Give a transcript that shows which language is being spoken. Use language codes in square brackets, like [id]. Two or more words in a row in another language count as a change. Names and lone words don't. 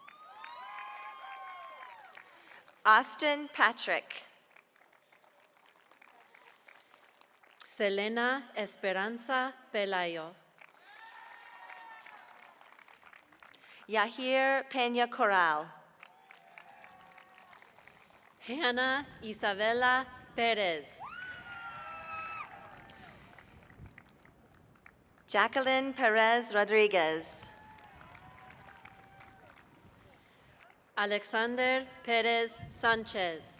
[en] Austin Patrick. Selena Esperanza Pelayo. Yahir Peña Corral. Hannah Isabella Perez. Jacqueline Perez Rodriguez. Alexander Perez Sanchez.